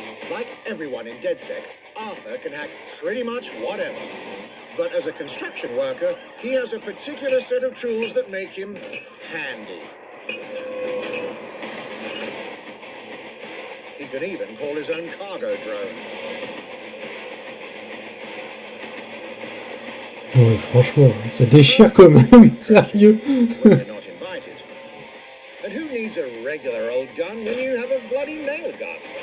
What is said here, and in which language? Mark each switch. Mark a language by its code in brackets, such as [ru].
[en] Like everyone in DedSec, Arthur can hack pretty much whatever. But as a construction worker, he has a particular set of tools that make him handy. He can even call his own cargo drone. [fr] Ouais, franchement, ça déchire quand même, sérieux. [en] When they're not invited. And who needs a regular old gun when you have a bloody nail gun?